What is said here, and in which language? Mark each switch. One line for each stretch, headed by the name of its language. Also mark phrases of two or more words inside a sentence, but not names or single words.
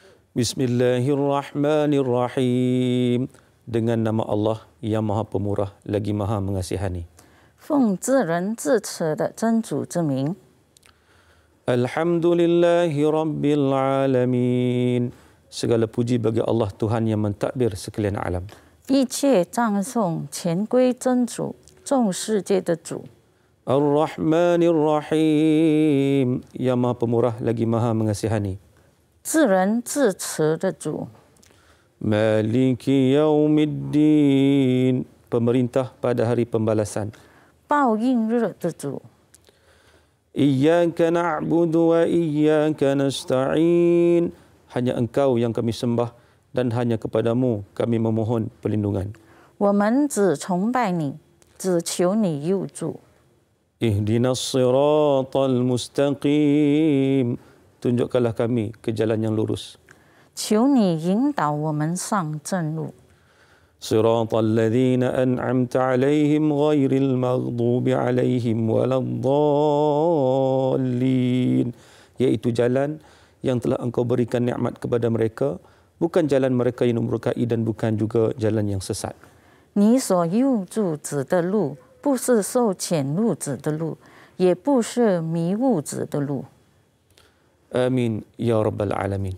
Arabic: بسم الله الرحمن الرحيم.
Malay: Dengan nama Allah yang Maha Pemurah lagi Maha Mengasihani.
Chinese: 奉至仁至慈的真主之名。
Arabic: الحمد لله رب العالمين.
Malay: Segala puji bagi Allah Tuhan yang mentadbir sekalian alam.
Chinese: 一切赞颂全归真主，众世界的主。
Arabic: الرحمن الرحيم.
Malay: Yang Maha Pemurah lagi Maha Mengasihani.
Chinese: 至仁至慈的主。
Arabic: مالك يوم الدين.
Malay: Pemerintah pada hari pembalasan.
Chinese: 报应日的主。
Arabic: إياك نعبد وإياك نستعين.
Malay: Hanya Engkau yang kami sembah dan hanya kepadamu kami memohon perlindungan.
Chinese: 我们只崇拜你，只求你佑助。
Arabic: اهدنا الصراط المستقيم.
Malay: Tunjukkanlah kami ke jalan yang lurus.
Chinese: 求你引导我们上正路。
Arabic: صراط الذين أنعمت عليهم غير المغضوب عليهم ولا الضالين.
Malay: Iaitu jalan yang telah Engkau berikan nikmat kepada mereka, bukan jalan mereka yang murkai dan bukan juga jalan yang sesat.
Chinese: 你所佑助子的路，不是受谴路子的路，也不是迷雾子的路。
Arabic: آمين يا رب العالمين.